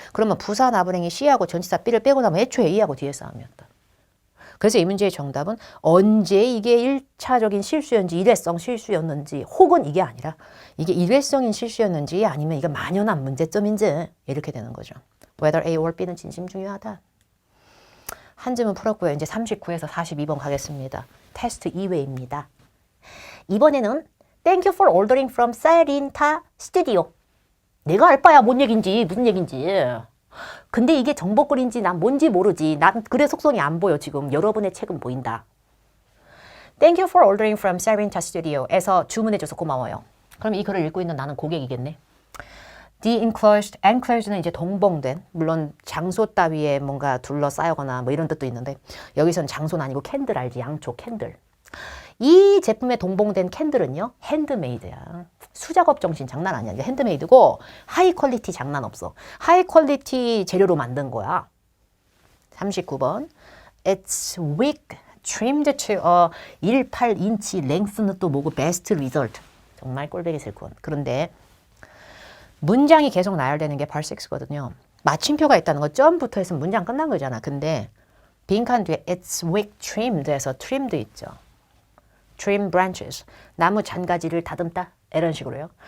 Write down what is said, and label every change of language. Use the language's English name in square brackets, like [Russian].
[Korean] 그러면 부사 나부랭이 C하고 전치사 B를 빼고 나면 애초에 E하고 뒤에 싸움이었다. 그래서 이 문제의 정답은 언제 이게 1차적인 실수였는지 일회성 실수였는지 혹은 이게 아니라 이게 일회성인 실수였는지 아니면 이게 만연한 문제점인지 이렇게 되는 거죠. [English] Whether A or B는 [Korean] 진심 중요하다. 한 쯤은 풀었고요. 이제 39에서 42번 가겠습니다. 테스트 2회입니다. 이번에는 [English] Thank you for ordering from Sarinta Studio. [Korean] 내가 알 바야 뭔 얘긴지 무슨 얘긴지. 근데 이게 정보글인지 난 뭔지 모르지. 난 글의 속성이 안 보여 지금. 여러분의 책은 보인다. [English] Thank you for ordering from Sarinta Studio에서 [Korean] 주문해줘서 고마워요. 그럼 이 글을 읽고 있는 나는 고객이겠네. The enclosed는 이제 동봉된, 물론 장소 따위에 뭔가 둘러싸여거나 뭐 이런 뜻도 있는데 여기서는 장소는 아니고 캔들 알지? 양초 캔들. 이 제품에 동봉된 캔들은요 핸드메이드야. 수작업 정신 장난 아니야. 이게 핸드메이드고 하이 퀄리티 장난 없어. 하이 퀄리티 재료로 만든 거야. [English] 39번 It's wick trimmed to a [Korean] 18인치 랭스는 또 뭐고 [English] best result. [Korean] 정말 꼴보기 싫군. 그런데 문장이 계속 나열되는 게 part 6거든요. 마침표가 있다는 거 점부터 해서 문장 끝난 거잖아. 근데 빈칸 뒤에 [English] it's wick trimmed [Korean] 에서 trimmed 있죠. trim branches. 나무 잔가지를 다듬다. 이런 식으로요.